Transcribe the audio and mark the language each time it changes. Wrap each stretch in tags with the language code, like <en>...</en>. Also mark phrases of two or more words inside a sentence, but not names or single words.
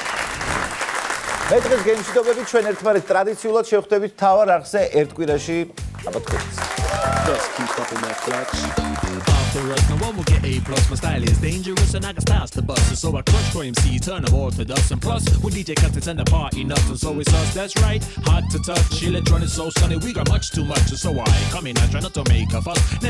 <ka>მე დღეს გემშვიდობებით ჩვენ ერთმანეთს ტრადიციულად შევხვდებით თავარ არხზე ერთ კვირაში აბა თქვენიც.</ka> <en>Just keep popping that clutch. After us, no one will get A+. My style is dangerous and I got styles to bust. So I crush for MC, turn them all to dust. And plus, when DJ cuts it and the party nuts, and so it's us, that's right. Hard to touch, electronic so sunny, we got much too much. So I come in, I try not to make a fuss.</en>